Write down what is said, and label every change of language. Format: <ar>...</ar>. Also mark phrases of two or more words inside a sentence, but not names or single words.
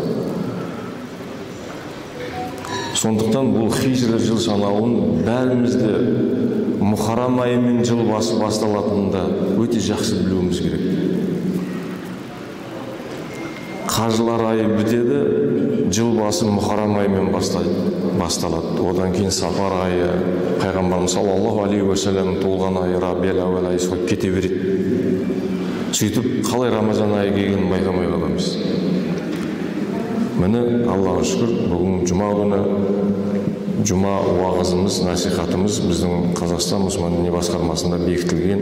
<kk>Сондықтан бұл хижра жыл санауын бәрімізде Мұхаррам айымен жыл басталатынында өте жақсы білуіміз керек. Қажылар айы бітеді, жыл басы Мұхаррам айымен басталады. Одан кейін Сафар айы, Пайғамбарымыз</kk> <ar>صلى الله عليه وسلم</ar> <kk>толған айы, Рабиул аувал айы солай кете береді. Сөйтіп, қалай Рамазан айы келгенін байқамай қаламыз. Міне, Аллаға шүкір, бүгін жұма күні жұма уағызымыз, насихатымыз біздің Қазақстан мұсылман діни басқармасында бекітілген.</kk>